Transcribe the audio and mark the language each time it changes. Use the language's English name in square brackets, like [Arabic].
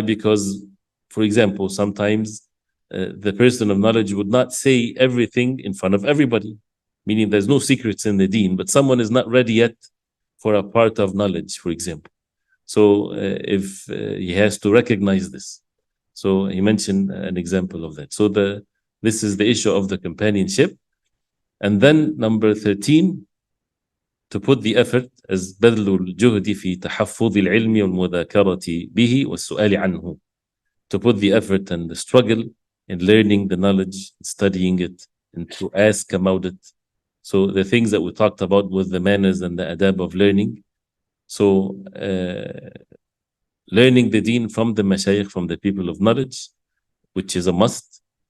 [English] Because, for example, sometimes the person of knowledge would not say everything in front of everybody, meaning there's no secrets in the deen, but someone is not ready yet for a part of knowledge, for example. So if he has to recognize this. So he mentioned an example of that. So this is the issue of the companionship. And then number 13, to put the effort as [Arabic] بذل الجهد في تحفظ العلم والمذاكرة به والسؤال عنه. [English] To put the effort and the struggle in learning the knowledge, studying it, and to ask about it. So the things that we talked about with the manners and the adab of learning. So learning the deen from the mashayikh, from the people of knowledge, which is a must.